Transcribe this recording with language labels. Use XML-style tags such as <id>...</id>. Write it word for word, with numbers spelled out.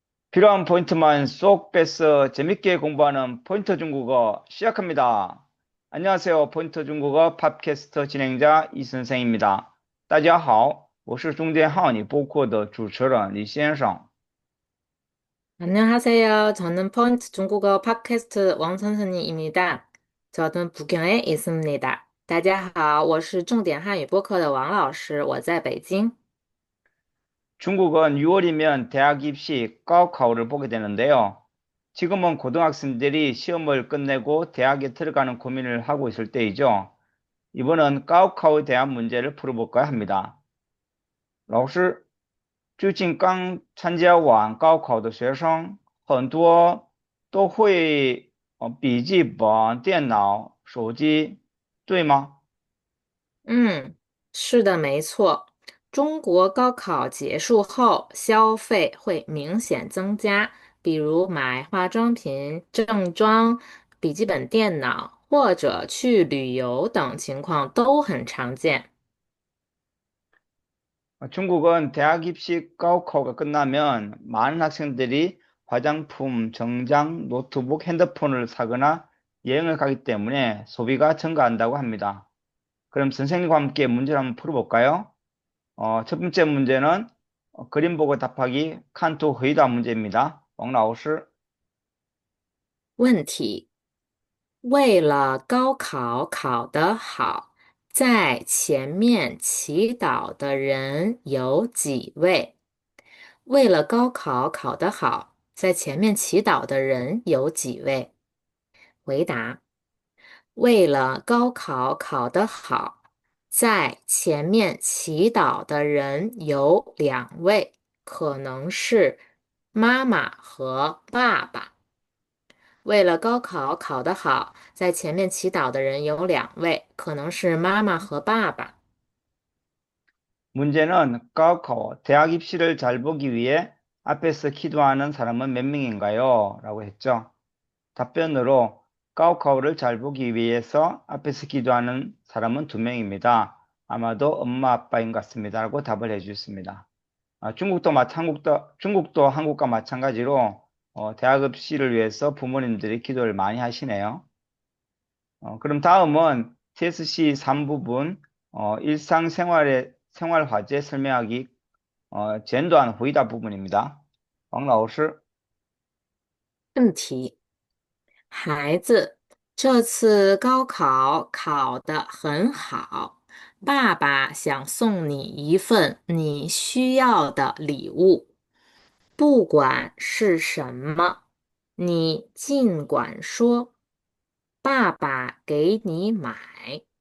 <ko>필요한 포인트만 쏙 빼서 재밌게 공부하는 포인터 중국어 시작합니다. 안녕하세요. 포인터 중국어 팟캐스트 진행자 이 선생입니다.</ko> <zh>大家好，我是中间号你播客的主持人李先生。</zh> <ko>안녕하세요. 저는 펀치 중국어 팟캐스트 왕 선생님입니다. 저는 북경에 있습니다.</ko> <zh>大家好，我是重点汉语播客的王老师，我在北京。</zh> <ko>중국은 유월이면 대학 입시高考를 보게 되는데요. 지금은 고등학생들이 시험을 끝내고 대학에 들어가는 고민을 하고 있을 때이죠. 이번은高考에 대한 문제를 풀어볼까 합니다.</ko> <zh>老师 最近刚参加完高考的学生，很多都会呃笔记本、电脑、手机，对吗？嗯，是的，没错。中国高考结束后，消费会明显增加，比如买化妆品、正装、笔记本电脑或者去旅游等情况都很常见。</zh> <ko>어, 중국은 대학 입시高考가 끝나면 많은 학생들이 화장품, 정장, 노트북, 핸드폰을 사거나 여행을 가기 때문에 소비가 증가한다고 합니다. 그럼 선생님과 함께 문제를 한번 풀어볼까요? 어, 첫 번째 문제는 어, 그림 보고 답하기 칸토 회의다 문제입니다.</ko> <zh>王老师。问题。为了高考考得好，在前面祈祷的人有几位？为了高考考得好，在前面祈祷的人有几位？回答：为了高考考得好，在前面祈祷的人有两位，可能是妈妈和爸爸。为了高考考得好，在前面祈祷的人有两位，可能是妈妈和爸爸。</zh> <ko>문제는 까오카오 대학 입시를 잘 보기 위해 앞에서 기도하는 사람은 몇 명인가요? 라고 했죠. 답변으로 까오카오를 잘 보기 위해서 앞에서 기도하는 사람은 두 명입니다. 아마도 엄마 아빠인 것 같습니다라고 답을 해주셨습니다. 아, 중국도 마 한국도 중국도 한국과 마찬가지로 어, 대학 입시를 위해서 부모님들이 기도를 많이 하시네요. 어, 그럼 다음은 티에스씨 삼 부분 어, 일상생활의 생활 화제 설명하기 어, 젠도한 회의다 부분입니다.</ko> <zh>王老师，问题：孩子，这次高考考得很好，爸爸想送你一份你需要的礼物，不管是什么，你尽管说，爸爸给你买。</zh>